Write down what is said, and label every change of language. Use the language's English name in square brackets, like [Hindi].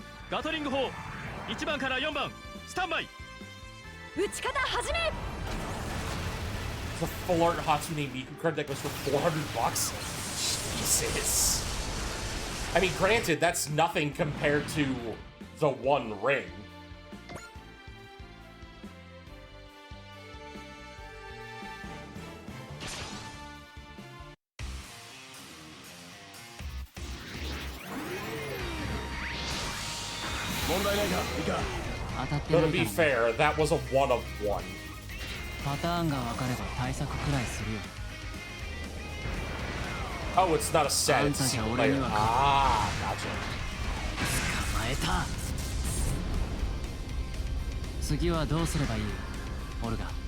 [Japanese] Gatling 砲1番から4番スタンバイ。撃ち方始め。 [English] The full art Hatsune Miku card that goes for $400? Jesus. I mean, granted, that's nothing compared to the One Ring. But to be fair, that was a one of one. [Japanese] パターンが分かれば対策くらいするよ。 [English] Oh, it's not a set, it's single player. Ah, gotcha. [Japanese] 捕まえた。次はどうすればいい？オルガ。